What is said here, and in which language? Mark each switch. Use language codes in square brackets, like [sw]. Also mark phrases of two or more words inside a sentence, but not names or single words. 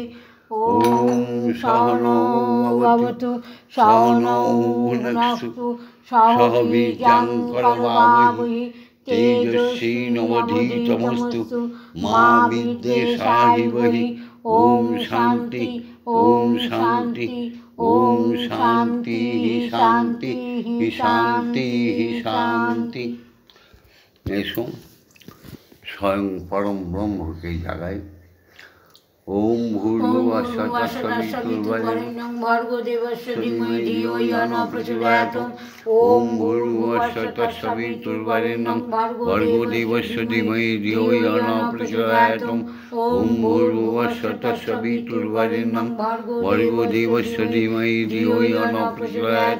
[sa] ওম সহনৌ ভবতু সহনৌ ভুনক্তু সহ বীর্যং করবাবহি তেজস্বিনাবধীতমস্তু মা বিদ্বেষাহিবহি। ওম শান্তি ওম শান্তি ওম শান্তি শান্তি শান্তি শান্তি। [bn] এসো স্বয়ং পরম ব্রহ্মকে জাগাই। [sa] ওম ভূর্ভুবঃ স্বঃ তৎসবিতুর্বরেণ্যং ভর্গো দেবস্য ধীমহি ধিয়ো ইয়ো নঃ প্রচোদয়াৎ। ওম ভূর্ভুবঃ স্বঃ তৎসবিতুর্বরেণ্যং ভর্গো দেবস্য ধীমহি ধিয়ো ইয়ো নঃ প্রচোদয়াৎ। ওম ভূর্ভুবঃ স্বঃ তৎসবিতুর্বরেণ্যং ভর্গো দেবস্য ধীমহি ধিয়ো ইয়ো নঃ প্রচোদয়াৎ।